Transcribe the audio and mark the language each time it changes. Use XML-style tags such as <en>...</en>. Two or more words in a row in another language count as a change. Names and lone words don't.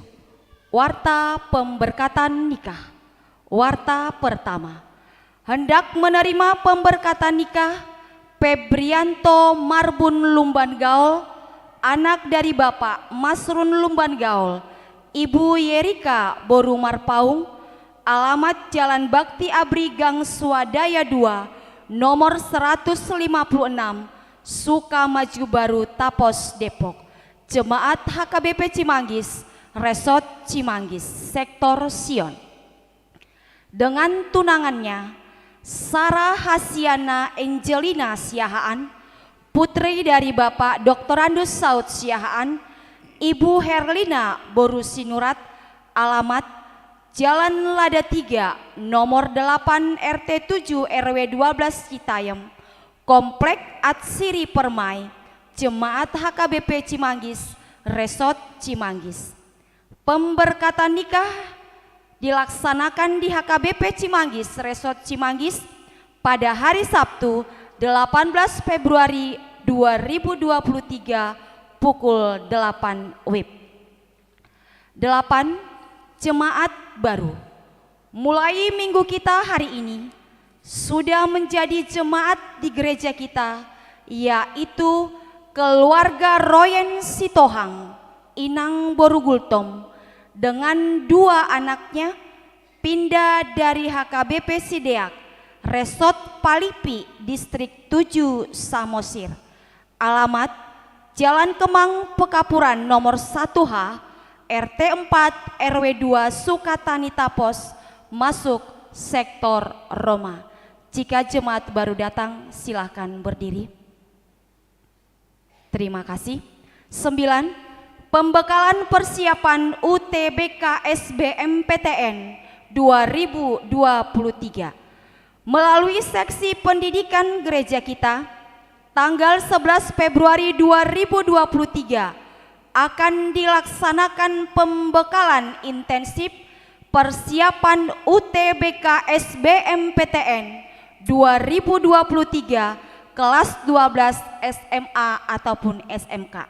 <id>Warta pemberkatan nikah. Warta pertama. Hendak menerima pemberkatan nikah Febrianto Marbun Lumban Gaul, anak dari Bapak Masrun Lumban Gaul, Ibu Yerika Boru Marpaung, alamat Jalan Bakti Abri Gang Swadaya 2, nomor 156, Sukamaju Baru, Tapos, Depok. Jemaat HKBP Cimanggis, Resort Cimanggis, Sektor Sion. Dengan tunangannya Sarah Hasiana Angelina Siahaan, putri dari Bapak Dr. Andus Saud Siahaan, Ibu Herlina Borusinurat, alamat Jalan Lada 3, nomor 8 RT 7 RW 12 Citayam, Komplek Atsiri Permai, Jemaat HKBP Cimanggis, Resort Cimanggis. Pemberkatan nikah dilaksanakan di HKBP Cimanggis, Resort Cimanggis pada hari Sabtu 18 Februari 2023 pukul 8 WIB. 8. Jemaat baru. Mulai minggu kita hari ini sudah menjadi jemaat di gereja kita, yaitu keluarga Royen Sitohang, Inang Borugultom, dengan 2 anaknya pindah dari HKBP Sideak, Resort Palipi, Distrik 7 Samosir. Alamat Jalan Kemang Pekapuran nomor 1H, RT 4 RW 2 Sukatani Tapos, masuk sektor Roma. Jika jemaat baru datang, silahkan berdiri. Terima kasih. 9. Pembekalan persiapan UTBK SBMPTN 2023 melalui seksi pendidikan gereja kita tanggal 11 Februari 2023 akan dilaksanakan pembekalan intensif persiapan UTBK SBMPTN 2023 kelas 12 SMA ataupun SMK.</id>